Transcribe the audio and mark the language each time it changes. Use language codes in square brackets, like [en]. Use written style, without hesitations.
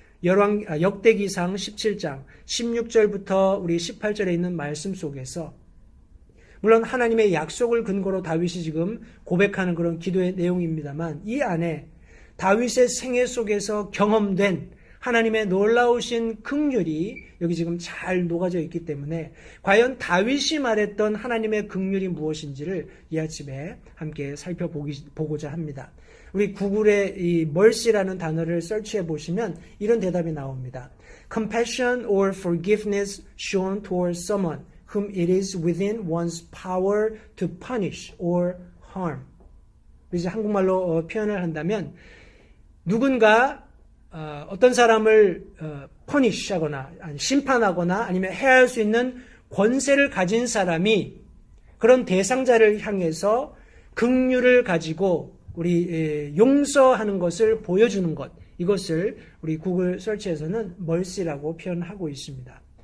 [ko] 역대기상 17장 16절부터 우리 18절에 있는 말씀 속에서 물론 하나님의 약속을 근거로 다윗이 지금 고백하는 그런 기도의 내용입니다만 이 안에 다윗의 생애 속에서 경험된 하나님의 놀라우신 긍휼이 여기 지금 잘 녹아져 있기 때문에 과연 다윗이 말했던 하나님의 긍휼이 무엇인지를 이 아침에 함께 살펴보고자 합니다. 우리 구글에 이 mercy라는 단어를 설치해 보시면 이런 대답이 나옵니다. [en] Compassion or forgiveness shown towards someone whom it is within one's power to punish or harm. [ko] 이제 한국말로 표현을 한다면 누군가 어떤 사람을 퍼니시하거나 심판하거나 아니면 해할 수 있는 권세를 가진 사람이 그런 대상자를 향해서 긍휼을 가지고 우리 용서하는 것을 보여주는 것, 이것을 우리 구글 설치에서는 mercy라고 표현하고 있습니다.